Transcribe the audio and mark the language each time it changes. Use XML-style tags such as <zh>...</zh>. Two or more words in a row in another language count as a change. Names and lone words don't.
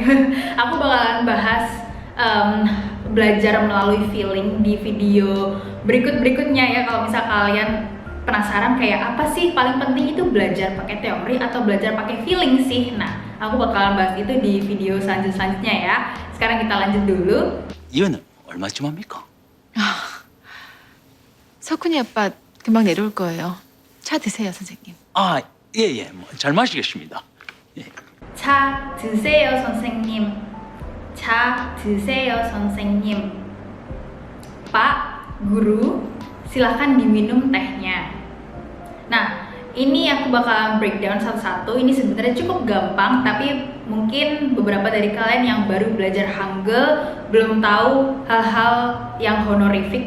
<id>Aku bakalan bahas belajar melalui feeling di video berikutnya ya. Kalau misal kalian penasaran kayak apa sih paling penting itu belajar pakai teori atau belajar pakai feeling sih, nah aku bakalan bahas itu di video selanjutnya ya. Sekarang kita lanjut dulu.</id> <ko>이유는 얼마쯤 합니까? 석훈이 아빠 금방 내려올 거예요. 차 드세요, 선생님. 아, 예, 잘 마시겠습니다. 예. 차 드세요, 선생님. 자, 드세요, 선생님.</ko> <id>Pak, guru, silahkan diminum tehnya. Nah, ini aku bakalan breakdown satu-satu. Ini sebenarnya cukup gampang, tapi mungkin beberapa dari kalian yang baru belajar Hangul belum tahu hal-hal yang honorific.</id>